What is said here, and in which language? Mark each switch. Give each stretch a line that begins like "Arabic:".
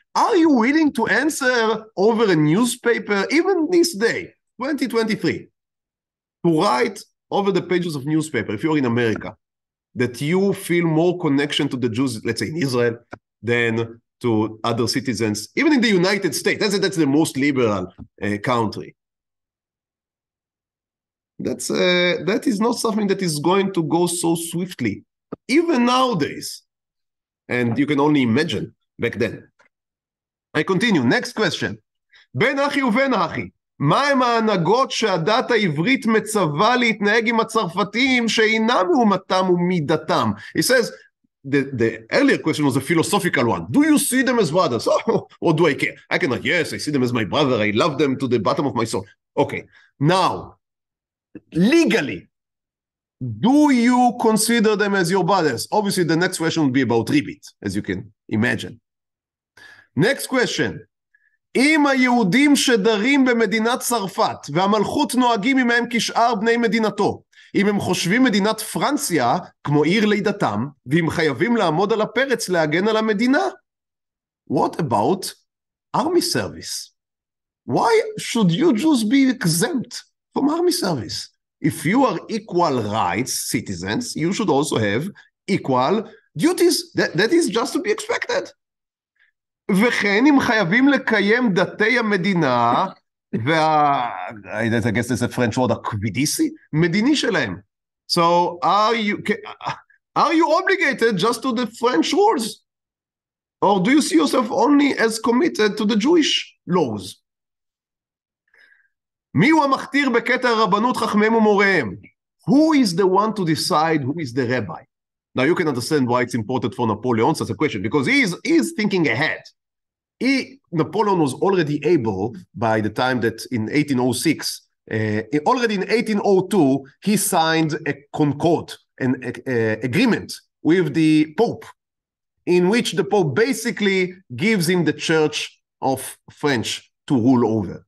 English: Are you willing to answer over a newspaper, even this day, 2023, to write over the pages of newspaper, if you're in America, that you feel more connection to the Jews, let's say in Israel, than to other citizens, even in the United States? That's the most liberal country. That is not something that is going to go so swiftly, even nowadays. And you can only imagine back then. I continue. Next question.
Hebrew: בין אחי ובין אחי, מהם ההנהגות שהדת העברית מצווה להתנהג עם הצרפתים שאינם מאומתם ומידתם?
English: He says, the earlier question was a philosophical one. Do you see them as brothers? Oh, or do I care? I cannot. Yes, I see them as my brother. I love them to the bottom of my soul. Okay. Now, legally, do you consider them as your brothers? Obviously, the next question will be about ribbit, as you can imagine. Next question.
Hebrew: אם היהודים שדרים במדינת צרפת והמלכות נוהגים עמהם כשאר בני מדינתו, אם הם חושבים מדינת פרנסיה כמו עיר לידתם, ואם חייבים לעמוד על הפרץ להגן על המדינה,
English: what about army service? Why should you Jews be exempt from army service? If you are equal rights citizens, you should also have equal duties. That is just to be expected.
Hebrew: וכן אם חייבים לקיים דתי המדינה,
English: I guess there's a French word,
Hebrew: הקווידיסי, מדיני שלהם.
English: So are you obligated just to the French rules? Or do you see yourself only as committed to the Jewish laws?
Hebrew: מי הוא המכתיר בקטע הרבנות חכמיהם ומוריהם?
English: Who is the one to decide who is the rabbi? Now you can understand why it's important for Napoleon such a question, because he is thinking ahead. Napoleon was already able, by the time that in 1806, already in 1802, he signed a concord, an agreement with the Pope, in which the Pope basically gives him the Church of French to rule over.